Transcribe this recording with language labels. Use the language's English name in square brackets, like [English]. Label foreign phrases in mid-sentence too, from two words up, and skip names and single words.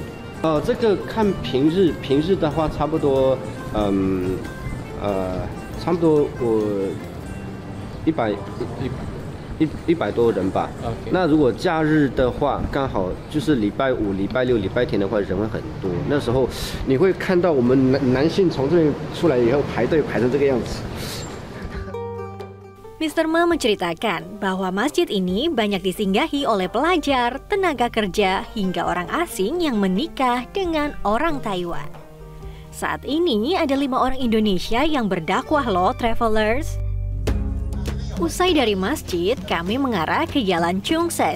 [Chinese] 这个看平日的话，差不多我100多人吧。那如果假日的话，刚好就是礼拜五、礼拜六、礼拜天的话，人会很多。那时候你会看到我们男性从这边出来以后排队排成这个样子。 [Indonesian] Mr. Ma menceritakan bahwa masjid ini banyak disinggahi oleh pelajar, tenaga kerja, hingga orang asing yang menikah dengan orang Taiwan. Saat ini ada 5 orang Indonesia yang berdakwah loh, travelers. Usai dari masjid, kami mengarah ke Jalan Chungsen.